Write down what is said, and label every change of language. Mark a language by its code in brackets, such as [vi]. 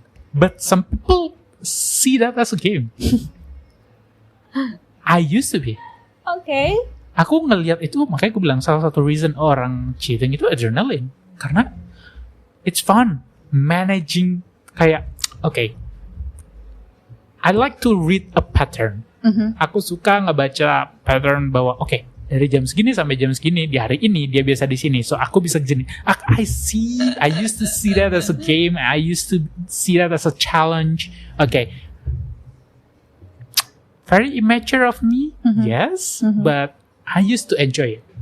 [en] But some people see that as a game. I used to be. Okay. [id] Aku ngelihat itu, makanya aku bilang salah satu reason orang cheating itu adrenaline. Karena [en] it's fun managing [id] kayak [en] okay, I like to read a pattern. [id] Aku suka ngebaca pattern bahwa okay, dari jam segini sampai jam segini di hari ini dia biasa di sini, so aku bisa gini. [en] I used to see that as a game. I used to see that as a challenge. Okay, very immature of me, yes, but I used to enjoy it.